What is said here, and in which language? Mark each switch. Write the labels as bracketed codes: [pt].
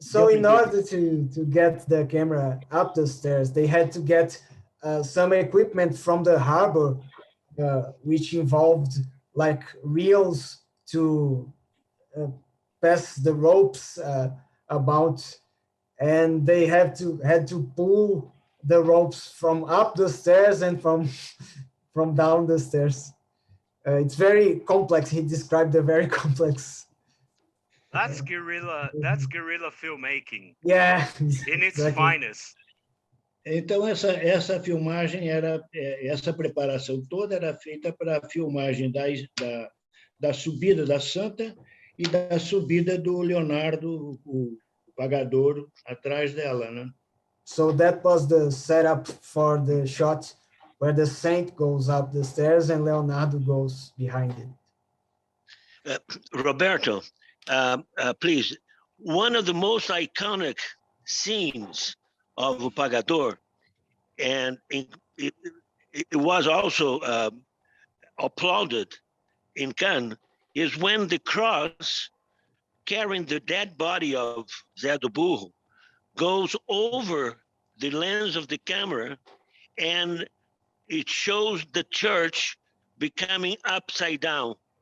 [en] In order to get the camera up the stairs, they had to get some equipment from the harbor, which involved like reels to pass the ropes about, and they had to pull the ropes from up the stairs and from down the stairs. It's very complex. He described a very complex. That's guerrilla filmmaking. Yeah, in its finest. [pt] Então, essa filmagem essa preparação toda era feita para a filmagem da subida da Santa e da subida do Leonardo, o Pagador, atrás dela, né? [en] So that was the setup for the shot where the saint goes up the stairs and Leonardo goes behind it. Roberto, please, one of the most iconic scenes of O Pagador, and it was also applauded in Cannes, is when the cross carrying the dead body of Zé do Burro goes over the lens of the camera, and it shows the church becoming upside down.